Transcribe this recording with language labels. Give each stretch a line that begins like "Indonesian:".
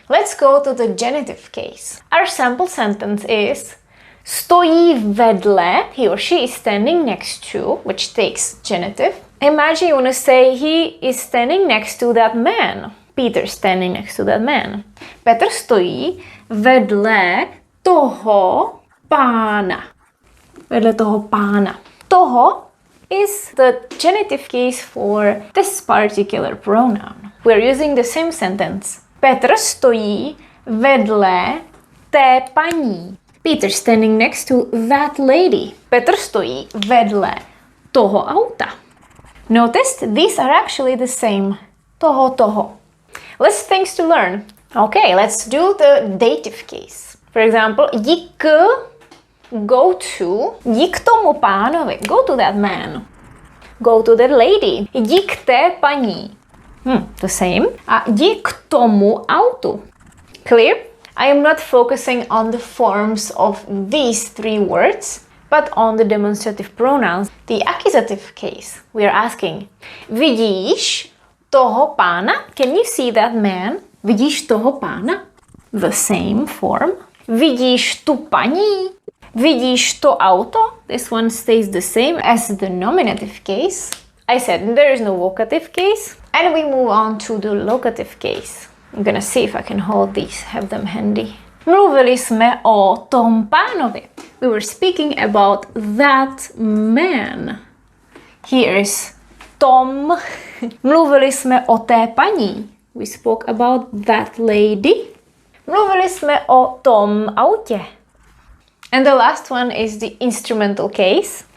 English: Let's go to the genitive case. Our sample sentence is
Czech: stojí vedle,
English: he or she is standing next to, which takes genitive. Imagine you want to say he is standing next to that man. Peter standing next to that man.
Czech: Petr stojí vedle toho pána. Vedle toho pána.
English: Toho is the genitive case for this particular pronoun. We're using the same sentence.
Czech: Petr stojí vedle té paní.
English: Peter standing next to that lady.
Czech: Petr stojí vedle toho auta.
English: Notice these are actually the same. Toho. Less things to learn. Okay, let's do the dative case. For example, jdi k, go to,
Czech: jdi k tomu pánovi,
English: go to that man. Go to that lady.
Czech: Jdi k té paní.
English: The same.
Czech: A jdi k tomu autu.
English: Clear? I am not focusing on the forms of these three words, but on the demonstrative pronouns. The accusative case, we are asking,
Czech: vidíš toho pána?
English: Can you see that man?
Czech: Vidíš toho pána?
English: The same form.
Czech: Vidíš tu paní? Vidíš to auto?
English: This one stays the same as the nominative case. I said there is no vocative case. And we move on to the locative case. I'm gonna see if I can hold these, have them handy.
Czech: Mluvili jsme o tom pánovi.
English: We were speaking about that man. Here is Tom.
Czech: Mluvili jsme o té paní.
English: We spoke about that lady.
Czech: Mluvili jsme o tom autě.
English: And the last one is the instrumental case.